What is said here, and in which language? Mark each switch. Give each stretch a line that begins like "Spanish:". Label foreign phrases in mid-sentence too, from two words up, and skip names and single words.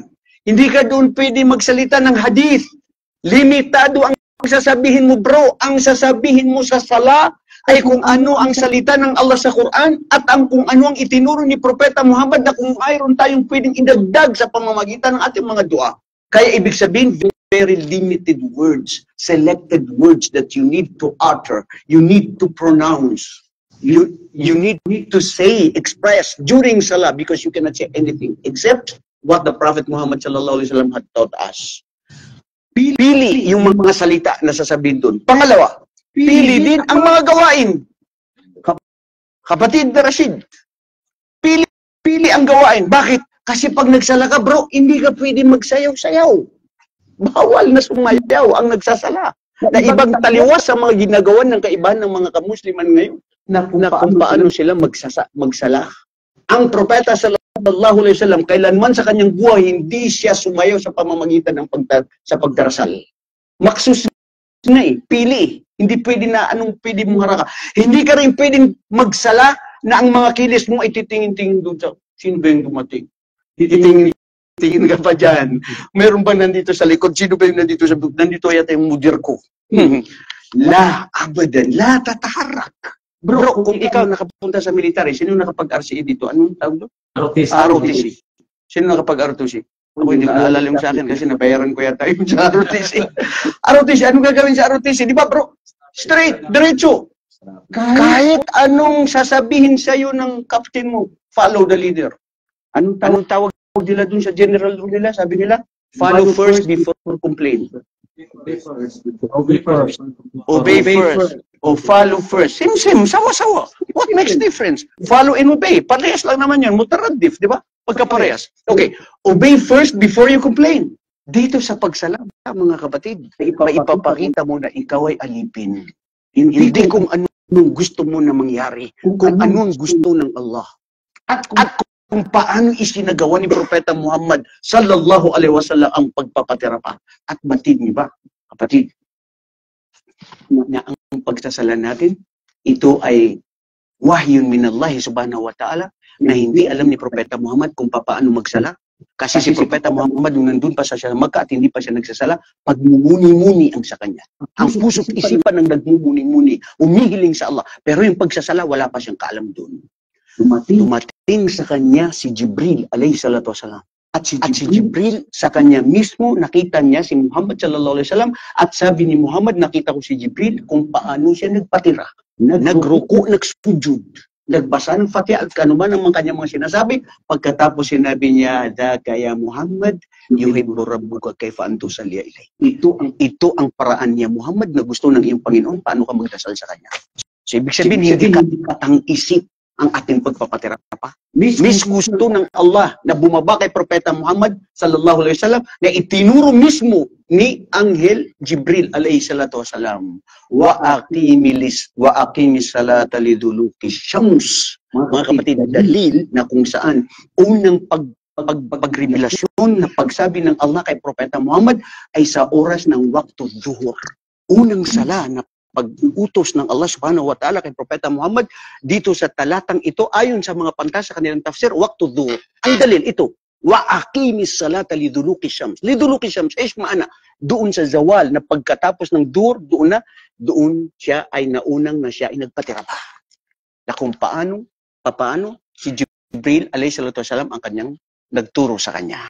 Filipino: Hindi ka doon pwede magsalita ng hadith. Limitado ang sasabihin mo, bro. Ang sasabihin mo sa sala ay kung ano ang salita ng Allah sa Quran at kung ano ang itinuro ni Propeta Muhammad na kung mayroon tayong pwedeng idagdag sa pamamagitan ng ating mga dua. Kaya ibig sabihin,
English: very limited words, selected words that you need to utter, you need to pronounce, you need to say, express during salah because you cannot say anything except what the Prophet Muhammad
Arabic: صلى الله عليه وسلم
English: had taught us.
Filipino: Pili yung mga salita na sasabihin doon. Pangalawa, pili din ang mga gawain. Kapatid na Rashid, pili ang gawain. Bakit? Kasi pag nagsala ka, bro, hindi ka pwede magsayaw-sayaw. Bawal na sumayaw ang nagsasala. Na ibang taliwas sa mga ginagawa ng kaibahan ng mga kamusliman ngayon na kung paano sila magsala. Ang propeta
Arabic: صلى الله عليه وسلم,
Filipino: kailanman sa kanyang buhay, hindi siya sumayaw sa pamamagitan ng sa pagdarasal. Maksus na pili. Hindi pwede na anong pwede mong haraka. Hindi ka rin pwedeng magsala na ang mga kilis mo ay titingin-tingin doon sa sino ba yung dumating. Titingin ka pa dyan. Meron ba nandito sa likod? Sino ba yung nandito sa likod? Nandito yata yung mudir ko.
Arabic: لا أبدا، لا تتحرك.
Filipino: Bro, kung ikaw nakapunta sa military, sino nakapag-RCE dito? Anong tawag doon? ROTC. Sino nakapag-ROTC? Ako hindi ko naalala yung sa akin kasi nabayaran ko yata yung sa ROTC. ROTC, anong gagawin sa ROTC? Di ba bro? Straight, diretso. Kahit anong sasabihin sa'yo ng captain mo,
English: follow the leader.
Filipino: Anong tawag nila dun sa general rule nila? Sabi nila,
English: follow first before complain. Obey first. O follow first. Same,
Filipino: sawa-sawa.
English: What makes difference? Follow and obey.
Filipino: Parehas lang naman yun. Mutaradif, di ba? Pagkaparehas. Okay.
English: Obey first before you complain.
Filipino: Dito sa pagsala, mga kapatid, ipapakita mo na ikaw ay alipin. Hindi kung anong gusto mo na mangyari. Kung anong gusto ng Allah. At kung paano isinagawa ni Propeta Muhammad
Arabic: صلى الله عليه وسلم
Filipino: ang pagpapatirapa. At batid niyo ba, kapatid, na ang pagsasala natin, ito ay
Arabic: وحي من الله سبحانه وتعالى
Filipino: na hindi alam ni Propeta Muhammad kung paano magsala. Kasi si Propeta Muhammad nung nandun pa sa Makkah at hindi pa siya nagsasala, pagmumuni-muni ang sa kanya. Ang puso't isipan ng nagmumuni-muni, umihiling sa Allah. Pero yung pagsasala, wala pa siyang kaalam doon. Dumating sa kanya si Jibril
Arabic: عليه الصلاة والسلام.
Filipino: At si Jibril sa kanya mismo, nakita niya si Muhammad
Arabic: صلى الله عليه وسلم
Filipino: at sabi ni Muhammad, nakita ko si Jibril kung paano siya nagpatira, nagruko, nagsujud, nagbasa ng Fatiha at kanuman ang kanyang mga sinasabi. Pagkatapos sinabi niya,
Arabic: "ذاك يا محمد، يحب ربك كيف أن تصلي إليه."
Filipino: Ito ang paraan niya Muhammad na gusto ng iyong Panginoon, paano ka magdasal sa kanya. So ibig sabihin, hindi katang isip ang ating pagpapatira pa. Miss gusto ng Allah na bumaba kay Propeta Muhammad
Arabic: صلى الله عليه وسلم
Filipino: na itinuro mismo ni Anghel Jibril
Arabic: عليه الصلاة والسلام. وأقم الصلاة لدلوك الشمس.
Filipino: Mga kapatid, dalil na kung saan unang pagrevelasyon na pagsabi ng Allah kay Propeta Muhammad ay sa oras ng waktu zuhur. Unang sala na pag-utos ng Allah
Arabic: سبحانه وتعالى
Filipino: kay Propeta Muhammad dito sa talatang ito ayon sa mga panta sa kanilang tafsir,
Arabic: وقت الظهر.
Filipino: Ang dalil ito,
Arabic: وأقم الصلاة لدلوك الشمس. لدلوك الشمس
Filipino: is maana doon sa zawal na pagkatapos ng dhuhr, doon siya ay naunang na siya ay nagpatira pa. Na kung paano si Jibril
Arabic: عليه الصلاة والسلام
Filipino: ang kanyang nagturo sa kanya.